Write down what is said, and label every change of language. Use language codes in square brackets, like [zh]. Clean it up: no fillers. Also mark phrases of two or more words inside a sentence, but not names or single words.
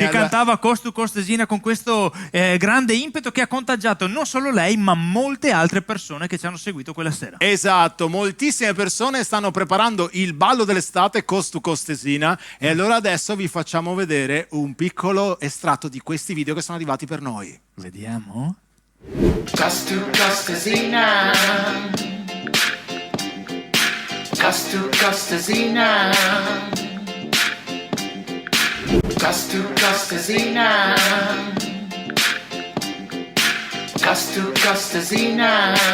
[it] che cantava Costu Costesina con questo grande impeto che ha contagiato non solo lei, ma molte altre persone che ci hanno seguito quella sera. Esatto, moltissime persone stanno preparando il ballo dell'estate Costu Costesina e allora adesso vi facciamo vedere un piccolo estratto di questi video che sono arrivati per noi. Vediamo. Costu Costesina, Costu Costesina, Costu Costesina, Costu Costesina,